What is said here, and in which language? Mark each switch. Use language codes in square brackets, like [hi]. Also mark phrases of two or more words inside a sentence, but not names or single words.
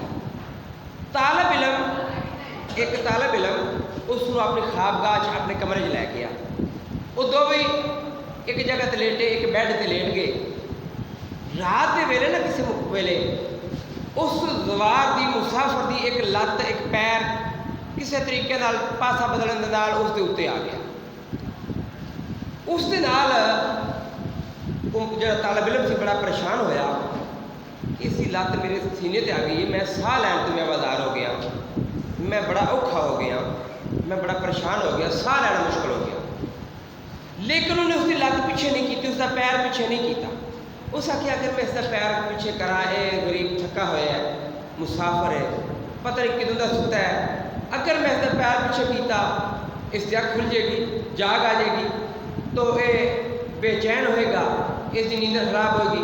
[ur] طالب علم ایک طالب علم اس کو اپنی خوابگاہ اپنے کمرے چ لے گیا. وہ دو بھی ایک جگہ تے لیٹے، ایک بیڈ تے لیٹ گئے. [pa] رات کے ویلے نہ کسی ویلے اس زوار دی مسافر دی ایک لت ایک پیر کسی طریقے نال پاسا بدلن دے نال اس دے اتنے آ گیا. اس دے نال جڑا طالب علم سی بڑا پریشان ہویا کہ اسی لت میرے سینے تے آ گئی، میں ساہ لین تو میں آزار ہو گیا، میں بڑا اوکھا ہو گیا، میں بڑا پریشان ہو گیا، ساہ لینا مشکل ہو گیا. [ur] لیکن انہوں نے اس کی لت پیچھے نہیں کی، اس کا پیر پیچھے نہیں کیتا. [pa] اس آخیا [ur] اگر میں اس کا پیر پیچھے کرا، یہ غریب تھکا ہوا ہے، مسافر ہے، پتہ نہیں کدوں کا ستا ہے، اگر میں اس کا پیر پیچھے کیتا اس کی اکھ کھل جائے گی، جاگ آ جائے گی تو یہ بے چین ہوئے گا، اس کی نیند خراب ہوئے گی.